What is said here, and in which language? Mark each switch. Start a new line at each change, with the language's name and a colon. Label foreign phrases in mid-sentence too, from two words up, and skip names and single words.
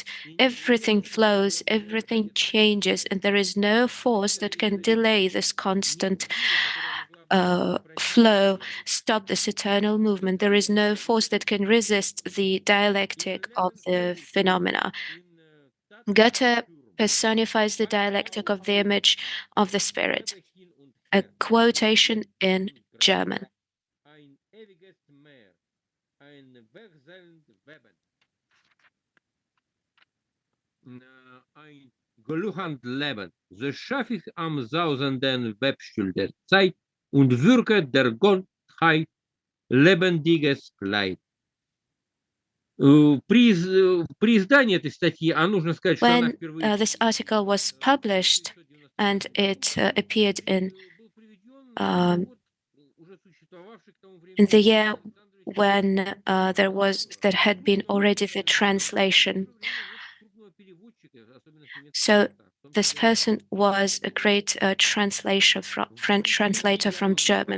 English: Everything flows, everything changes, and there is no force that can delay this constant flow, stop this eternal movement. There is no force that can resist the dialectic of the phenomena. Goethe personifies the dialectic of the image of the spirit. A quotation in German.
German: Ein gluchend Leben, so schaff ich am sausenden Webstuhl der Zeit und wirke der Gottheit lebendiges Kleid.
Russian: При издании этой статьи, а нужно сказать, что она
English: When
Russian: впервые...
English: this article was published and it appeared in the year when there had been already the translation. So this person was a great French translator from German.